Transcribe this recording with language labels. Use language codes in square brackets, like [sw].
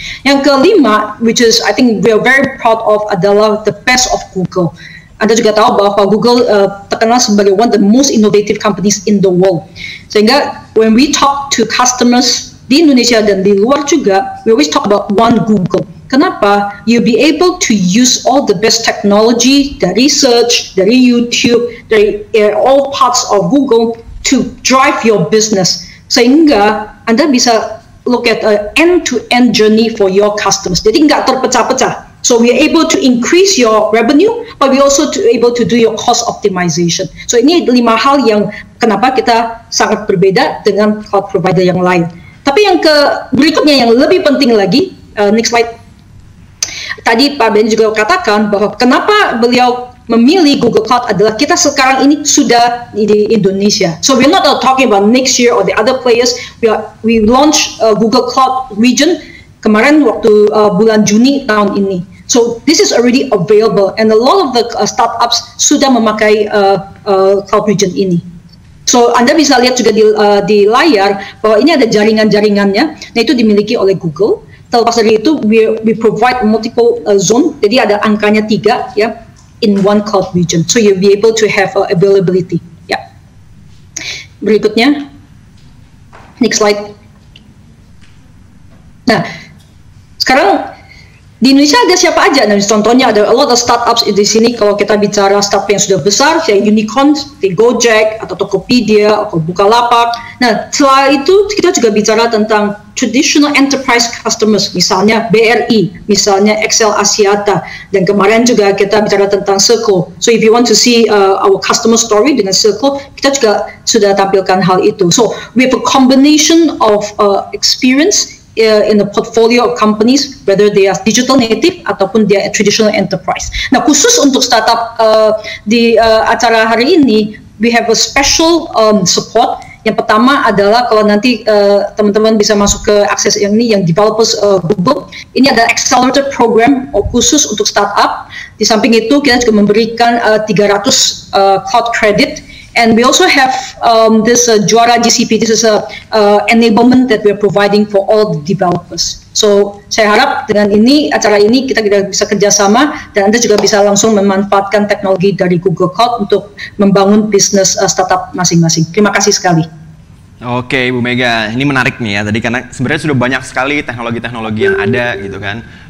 [id] Yang kelima, [en] which is I think we are very proud of, [id] adalah [en] the best of Google. [id] Anda juga tahu bahwa Google terkenal sebagai [en] one of the most innovative companies in the world. [id] Sehingga [en] when we talk to customers [id] di Indonesia dan di luar juga, [en] we always talk about one Google. [id] Kenapa? [en] You'll be able to use all the best technology [id] dari [en] search, dari YouTube, dari all parts of Google to drive your business. [id] Sehingga Anda bisa [en] look at an end-to-end journey for your customers. [id] Jadi nggak terpecah-pecah. [en] So we are able to increase your revenue, but we also able to do your cost optimization. [id] So ini 5 hal yang kenapa kita sangat berbeda dengan cloud provider yang lain. Tapi yang berikutnya yang lebih penting lagi, [en] next slide. [id] Tadi Pak Ben juga katakan bahwa kenapa beliau memilih Google Cloud adalah kita sekarang ini sudah di Indonesia. [en] So we're not talking about next year or the other players. We launch Google Cloud region [id] kemarin waktu bulan Juni tahun ini. [en] So this is already available and a lot of the startups [id] sudah memakai [en] cloud region ini. [id] So Anda bisa lihat juga di layar bahwa ini ada jaringan-jaringannya. Nah itu dimiliki oleh Google. Terlepas dari itu, [en] we provide multiple zone. [id] Jadi ada angkanya 3 ya [en] in one cloud region. So you'll be able to have availability. [id] Ya. Berikutnya, [en] next slide. [id] Nah, sekarang di Indonesia ada siapa aja? Nah, contohnya ada [en] a lot of startups [id] di sini. Kalau kita bicara startup yang sudah besar, kayak unicorn, seperti Gojek atau Tokopedia atau Bukalapak. Nah, setelah itu kita juga bicara tentang [en] traditional enterprise customers, [id] misalnya BRI, misalnya XL Axiata, dan kemarin juga kita bicara tentang Circle. [en] So if you want to see our customer story [id] dengan Circle, kita juga sudah tampilkan hal itu. [en] So we have a combination of experience in a portfolio of companies, whether they are digital native [id] ataupun [en] they are traditional enterprise. [id] Nah, khusus untuk startup di acara hari ini, [en] we have a special support. [id] Yang pertama adalah kalau nanti teman-teman bisa masuk ke akses yang ini, yang developers Google, ini ada accelerator program khusus untuk startup. Di samping itu kita juga memberikan 300 cloud credit. [en] And we also have this Juara GCP. This is a enablement that we are providing for all the developers. [id] So saya harap dengan acara ini kita bisa kerjasama dan Anda juga bisa langsung memanfaatkan teknologi dari Google Cloud untuk membangun bisnis startup masing-masing. Terima kasih sekali. Oke, Bu Mega, ini menarik nih ya. Tadi karena sebenarnya sudah banyak sekali teknologi-teknologi yang ada gitu kan.